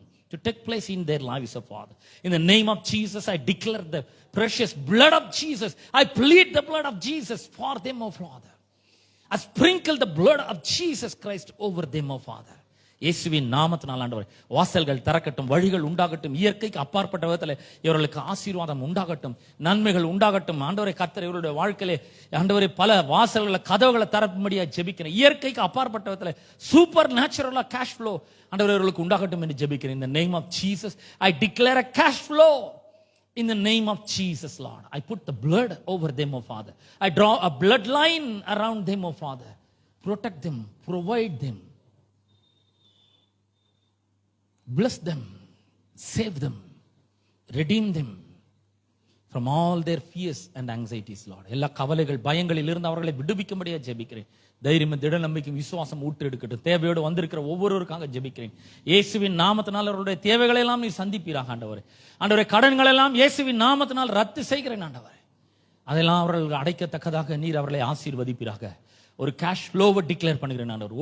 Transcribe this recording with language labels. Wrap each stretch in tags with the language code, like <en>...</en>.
<en>to take place in their lives, O Father. In the name of Jesus, I declare the precious blood of Jesus. I plead the blood of Jesus for them, O Father. I sprinkle the blood of Jesus Christ over them, O Father.</en> <ta>இயேசுவின் நாமத்தினால் ஆண்டவரே வாசல்கள் திறக்கட்டும், வழிகள் உண்டாகட்டும், இயற்கைக்கு அப்பாற்பட்ட விதத்தில் இவர்களுக்கு ஆசீர்வாதம் உண்டாகட்டும், நன்மைகள் உண்டாகட்டும். ஆண்டவரே கர்த்தர் இவருடைய வாழ்க்கையிலே ஆண்டவரே பல வாசல்களை கதவுகளை திறக்கும்படியா ஜெபிக்கிறேன். இயற்கைக்கு அப்பாற்பட்ட விதத்தில் சூப்பர் நேச்சுரலா கேஷ் ஃப்ளோ ஆண்டவரே இவர்களுக்கு உண்டாகட்டும் என்று ஜெபிக்கிறேன்.</ta> <en>In the name of Jesus, I declare a cash flow. In the name of Jesus, Lord, I put the blood over them, O Father. I draw a bloodline around them, O Father. Protect them, provide them. Bless them, save them, redeem them from all their fears and anxieties, Lord.</en> <ta>எல்லா கவலைகள் பயங்களில் இருந்து அவர்களை விடுவிக்கும்படியா ஜெபிக்கிறேன். தைரியம், திட நம்பிக்கை, விசுவாசம் ஊற்று எடுக்கட்டும். தேவையோடு வந்திருக்கிற ஒவ்வொருவருக்காக ஜெபிக்கிறேன். இயேசுவின் நாமத்தினால் அவருடைய தேவைகளை எல்லாம் நீ சந்திப்பீராக ஆண்டவரே. ஆண்டவரே கடன்கள் எல்லாம் இயேசுவின் நாமத்தினால் ரத்து செய்கிறேன் ஆண்டவரே. அதெல்லாம் அவர்கள் அடைக்கத்தக்கதாக நீர் அவர்களை ஆசீர்வதிப்பீராக. ஒரு கேஷ் ஃப்ளோவை டிக்ளேர் பண்ணுகிறேன் ஆண்டவர்.</ta>